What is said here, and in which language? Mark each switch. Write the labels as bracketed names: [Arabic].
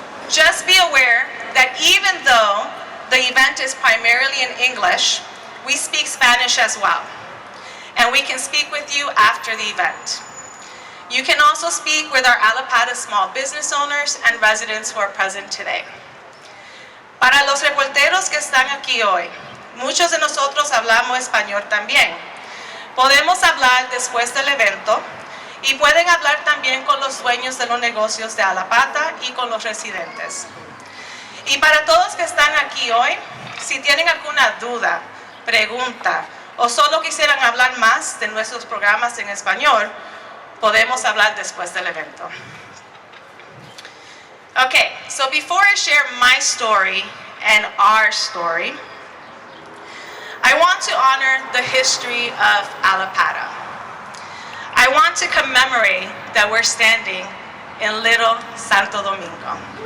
[English] Just be aware that even though the event is primarily in English, we speak Spanish as well. And we can speak with you after the event. You can also speak with our Allapattah small business owners and residents who are present today. [Spanish] Para los reporteros que están aquí hoy, muchos de nosotros hablamos español también. Podemos hablar después del evento y pueden hablar también con los dueños de los negocios de Allapattah y con los residentes. Y para todos que están aquí hoy, si tienen alguna duda, pregunta o solo quisieran hablar más de nuestros programas en español, podemos hablar después del evento. [English] Okay, so before I share my story and our story, I want to honor the history of Allapattah. I want to commemorate that we're standing in Little Santo Domingo.